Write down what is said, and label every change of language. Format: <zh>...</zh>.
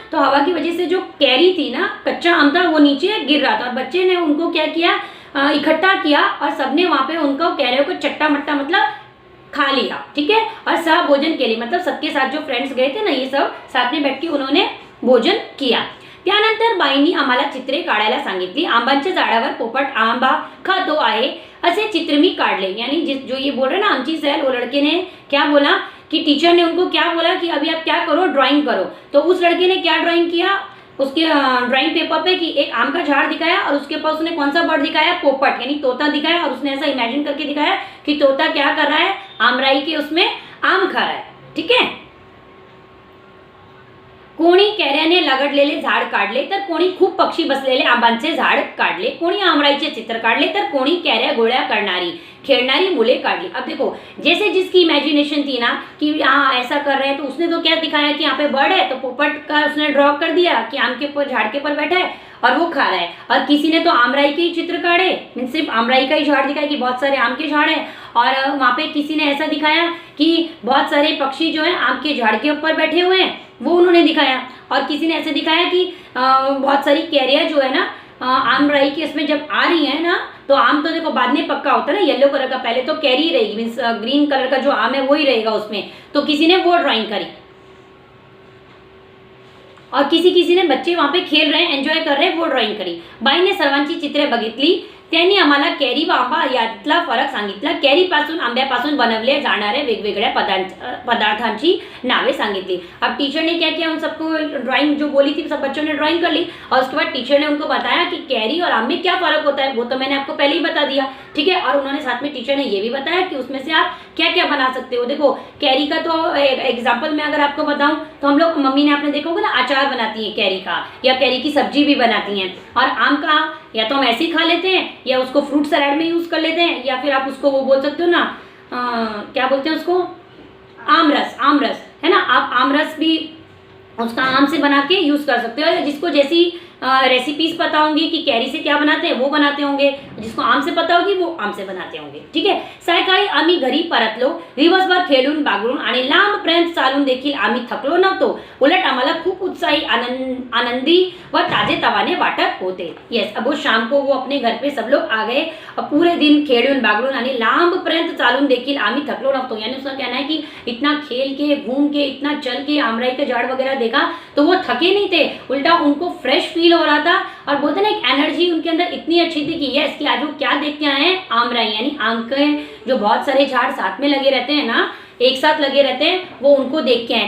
<hi>तो हवा की वजह से जो कैरी थी ना, कच्चा आम था, वो नीचे गिर रहा था। और बच्चे ने उनको क्या किया, इकट्ठा किया और सबने वहां पे उनको कैरिया को चट्टा मट्टा मतलब खा लिया, ठीक है। और सह भोजन के लिए मतलब सबके साथ जो फ्रेंड्स गए थे ना, ये सब साथ में बैठ के उन्होंने भोजन किया।</hi> <mr>त्यानंतर बाईंनी आम्हाला चित्रे काढायला सांगितली. आंबांच्या झाडावर पोपट आंबा खातो आहे असे चित्र मी काढले.</mr> <hi>यानी जो ये बोल रहे ना</hi> <mr>आमची सहल,</mr> <hi>वो लड़के ने क्या बोला कि टीचर ने उनको क्या बोला कि अभी आप क्या करो, ड्राइंग करो. तो उस लड़के ने क्या ड्राइंग किया, उसके ड्राइंग पेपर पे कि एक आम का झाड़ दिखाया और उसके पास उसने कौन सा बर्ड दिखाया, पोपट यानी तोता दिखाया. और उसने ऐसा इमेजिन करके दिखाया कि तोता क्या कर रहा है, आमराई के उसमें आम खा रहा है. ठीक है.</hi> <mr>कोणी कैऱ्याने लगडलेले झाड काढले तर कोणी खूप पक्षी बसलेले आंबांचे झाड काढले. कोणी आमराईचे चित्र काढले तर कोणी कैऱ्या गोळ्या करणारी खेलनारी मुले काढली.</mr> <hi>अब देखो जैसे जिसकी इमेजिनेशन थी ना कि यहाँ ऐसा कर रहे हैं, तो उसने तो क्या दिखाया कि यहाँ पे बर्ड है तो पोपट का उसने ड्रॉ कर दिया कि आम के ऊपर झाड़ के ऊपर बैठा है और वो खा रहा है. और किसी ने तो आमराई के ही चित्र काढ़े, मीन सिर्फ आमराई का ही झाड़ दिखाया कि बहुत सारे आम के झाड़ हैं. और वहाँ पे किसी ने ऐसा दिखाया कि बहुत सारे पक्षी जो है आम के झाड़ के ऊपर बैठे हुए हैं, वो उन्होंने दिखाया. और किसी ने ऐसे दिखाया कि बहुत सारी कैरियाँ जो है ना आमराई की इसमें जब आ रही है ना, तो आम तो देखो बाद में पक्का होता है ना येलो कलर का, पहले तो कैरी रहेगी, मीन्स ग्रीन कलर का जो आम है वो ही रहेगा उसमें. तो किसी ने वो ड्राइंग करी. और किसी ने बच्चे वहां पे खेल रहे हैं, एन्जॉय कर रहे हैं, वो ड्रॉइंग करी.</hi> <mr>बाईने सर्वांची चित्रे बघितली. त्यांनी आम्हाला कैरी व आंबा यातला फरक सांगितला. कैरीपासून आंब्यापासून बनवले जाणारे वेगवेगळ्या पदार्थांची नावे सांगितली.</mr> <hi>अब टीचर ने क्या किया, उन सबको ड्राइंग जो बोली थी सब बच्चों ने ड्राइंग कर ली. और उसके बाद टीचर ने उनको बताया कि कैरी और आम में क्या फर्क होता है, वो तो मैंने आपको पहले ही बता दिया. ठीक है. और उन्होंने साथ में टीचर ने ये भी बताया कि उसमें से आप क्या क्या बना सकते हो. देखो कैरी का तो एग्जाम्पल मैं अगर आपको बताऊं तो हम लोग, मम्मी ने आपने देखा होगा ना अचार बनाती है कैरी का, या कैरी की सब्जी भी बनाती हैं. और आम का या तो हम ऐसे ही खा लेते हैं, या उसको फ्रूट सलाद में यूज कर लेते हैं, या फिर आप उसको वो बोल सकते हो ना क्या बोलते हैं उसको, आमरस. आमरस है ना, आप आमरस भी उसका आम से बना के यूज कर सकते हो. जिसको जैसी रेसिपीज पता होंगी कि कैरी से क्या बनाते हैं वो बनाते होंगे, जिसको आम से पता होगी वो आम से बनाते होंगे.</hi> <mr>ठीक आहे. सायंकाळी आम्ही घरी परतलो. दिवसभर खेळून बागडून आणि लांबपर्यंत चालून देखील आम्ही थकलो नव्हतो. उलट आम्हाला खूप उत्साही, आनंदी व ताजे तवाने वाटत होते.</mr> <hi>यस, अब वो शाम को वो अपने घर पे सब लोग आ गए. पूरे दिन</hi> <mr>खेळून बागडून आणि लांबपर्यंत चालून देखील आम्ही थकलो नव्हतो.</mr> <hi>यानी उसका कहना है कि इतना खेल के, घूम के, इतना चल के आमराई के झाड़ वगैरह देखा तो वो थके नहीं थे, उल्टा उनको फ्रेश फील हो रहा था. और बोलते ना एक एनर्जी उनके अंदर इतनी अच्छी थी कि यस कि आज वो क्या देख के आए हैं, आमराई यानी आम के जो बहुत सारे झाड़ साथ में लगे रहते हैं ना, एक साथ लगे रहते हैं, वो उनको देख के आए.</hi>